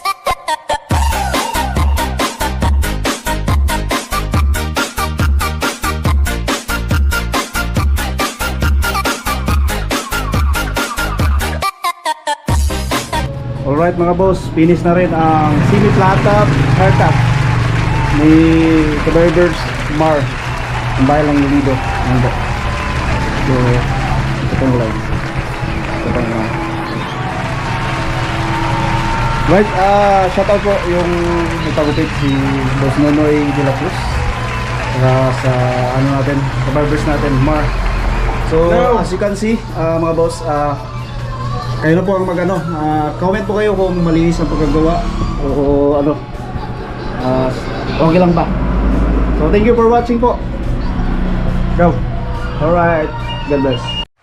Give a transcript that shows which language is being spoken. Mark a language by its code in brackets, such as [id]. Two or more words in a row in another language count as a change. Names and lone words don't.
[tl] Alright mga boss, finish na rin ang [en] semi-flat-top haircut [tl] ni Barbers Mhar. Ang bahay lang yung video. Ano? So, ito pang live. Ito pang right, shoutout po yung nagpagupit si Boss Nonoy de la Cruz sa ano natin, sa barbers natin, Mhar. [en] So, as you can see, [tl] mga boss, kayo na po ang mag-ano, comment po kayo kung malinis ang pagkagawa o ano, okay lang ba. [en] So thank you for watching po. Go. Alright, God bless.